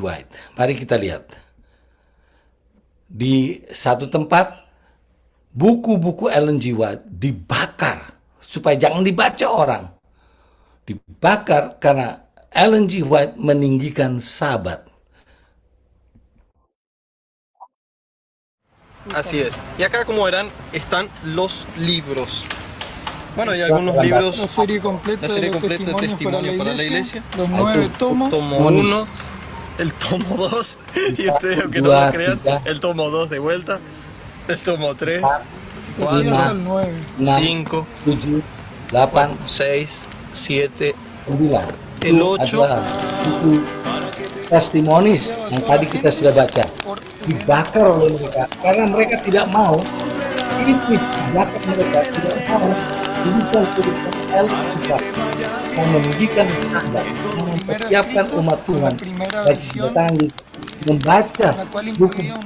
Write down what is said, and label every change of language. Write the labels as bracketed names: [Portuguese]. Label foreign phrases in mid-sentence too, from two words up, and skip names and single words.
[Indonesian] White? Mari kita lihat. Di satu tempat, buku-buku Ellen G. White dibakar supaya jangan dibaca orang. Dibakar karena Ellen G. White meninggikan Sabat. [Spanish] Así es. Y acá, como verán, están los libros. Bueno, hay algunos libros. La serie completa de Testimonio para la Iglesia. Los 9 tomos. Tomo 1, el tomo 2, y ustedes, aunque no lo crean, el tomo 2 de vuelta, el tomo 3, 4, 5, 8, 6, 7, el 8. [Indonesian] Testimonis yang tadi kita sudah baca dibakar oleh mereka karena mereka tidak mau. Iblis dibakar mereka tidak mau dibuka tulisan Alkitab yang meninggikan Sabat, yang mempersiapkan umat Tuhan bagi bertanggung membaca buku.